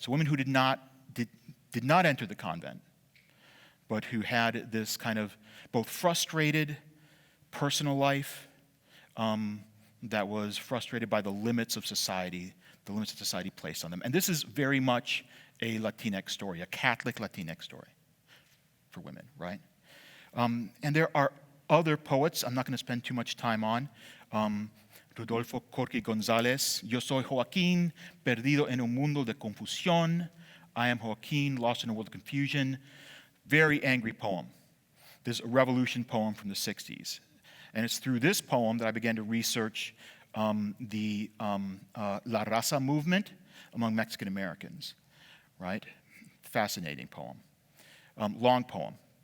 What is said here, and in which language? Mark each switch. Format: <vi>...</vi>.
<en>So women who did not enter the convent, but who had this kind of both frustrated personal life that was frustrated by the limits of society placed on them. And this is very much a Latinx story, a Catholic Latinx story for women, right? And there are other poets I'm not going to spend too much time on.</en> <es>Rodolfo Corque González, Yo soy Joaquín, perdido en un mundo de confusión.</es> <en>I am Joaquin, lost in a world of confusion. Very angry poem. This is a revolution poem from the 60s. And it's through this poem that I began to research the La Raza movement among Mexican Americans, right? Fascinating poem. Long poem.</en>